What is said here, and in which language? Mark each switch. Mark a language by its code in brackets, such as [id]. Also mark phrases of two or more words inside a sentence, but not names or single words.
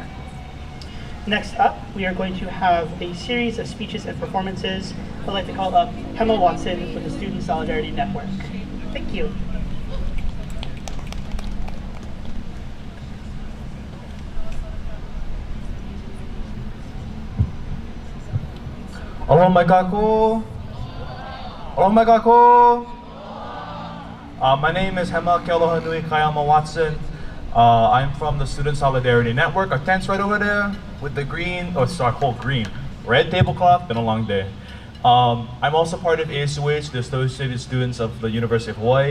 [en] Next up, we are going to have a series of speeches and performances. I'd like to call up Emma Watson with the Student Solidarity Network. Thank you. [haw] Aloha mai kako. Aloha mai kako. [en] My name is Hema Kealoha Nui Kayama Watson. I'm from the Student Solidarity Network. Our tent's right over there with the green, called green. Red tablecloth, been a long day. I'm also part of ASUH, the Associated Students of the University of Hawaii.